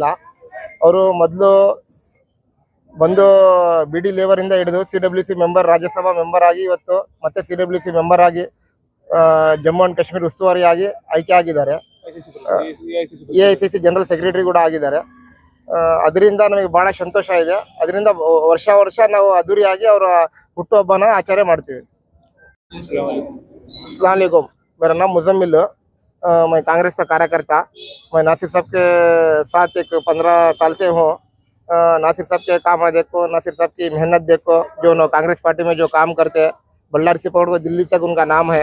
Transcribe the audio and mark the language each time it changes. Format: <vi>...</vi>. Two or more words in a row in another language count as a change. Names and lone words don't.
<kn>ಅವರು ಮೊದಲು ಬಂದು BD ಲೇವರ್ ಇಂದ ಹಿಡಿದು</kn> <en>CWC member,</en> <kn>ರಾಜ್ಯಸಭಾ ಮೆಂಬರ್ ಆಗಿ ಇವತ್ತು ಮತ್ತೆ</kn> <en>CWC member</en> <kn>ಆಗಿ ಜಮ್ಮು ಅಂಡ್ ಕಾಶ್ಮೀರ ಉಸ್ತುವಾರಿ ಆಗಿ ಆಯ್ಕೆ ಆಗಿದ್ದಾರೆ.</kn> <en>AICC general secretary</en> <kn>ಕೂಡ ಆಗಿದ್ದಾರೆ. ಅದರಿಂದ ನಮಗೆ ಬಹಳ ಸಂತೋಷ ಇದೆ. ಅದರಿಂದ ವರ್ಷ ನಾವು ಅದ್ದೂರಿಯಾಗಿ ಅವರ ಹುಟ್ಟುಹಬ್ಬನ ಆಚರಣೆ ಮಾಡ್ತೀವಿ.</kn> <ar>السلام عليكم,</ar> <hi>मेरा नाम मुजम्मिल, मैं कांग्रेस का कार्यकर्ता। मैं नासिर साहब के साथ एक 15 साल से हूँ। नासिर साहब के काम देखो, नासिर साहब की मेहनत देखो, जो कांग्रेस पार्टी में जो काम करते हैं, बल्लारी से पकड़ को दिल्ली तक उनका नाम है।</hi>